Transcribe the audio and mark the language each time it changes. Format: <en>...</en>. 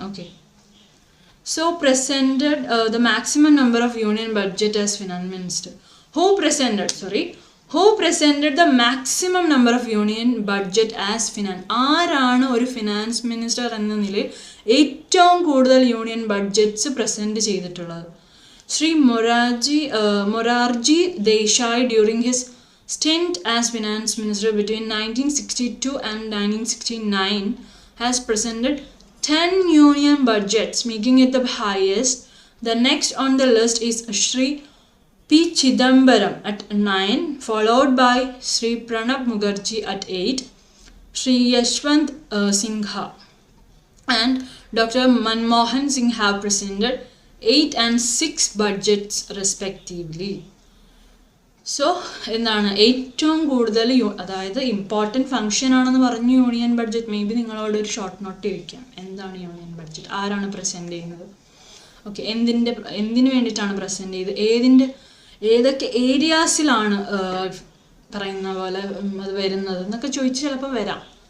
<en>Okay, so presented the maximum number of union budget as finance minister. Who who presented the maximum number of union budget as finance?</en> <ml>ആരാണ് ഒരു finance minister എന്ന നിലയിൽ ഏറ്റവും കൂടുതൽ union budgets present ചെയ്തിട്ടുള്ളത്?</ml> <en>Shri Morarji Desai during his stint as finance minister between 1962 and 1969 has presented 10 union budgets, making it the highest. The next on the list is Shri P. Chidambaram at 9, followed by Shri Pranab Mukherjee at 8, Shri Yashwant Singha and Dr. Manmohan Singh have presented 8 and 6 budgets respectively.</en> <ml>So എന്താണ് ഏറ്റവും കൂടുതൽ അതായത് important function ആണെന്ന് പറഞ്ഞു union budget. May be നിങ്ങളോട് ഒരു short note ചോദിക്കാം, എന്താണ് യൂണിയൻ ബഡ്ജറ്റ്, ആരാണ് പ്രസൻറ്റ് ചെയ്യുന്നത്, ഓക്കെ, എന്തിനു വേണ്ടിയിട്ടാണ് പ്രസൻറ്റ് ചെയ്ത്, ഏതൊക്കെ ഏരിയാസിലാണ് പറയുന്ന പോലെ അത് വരുന്നത് എന്നൊക്കെ ചോദിച്ച് ചിലപ്പോൾ വരാം.</ml>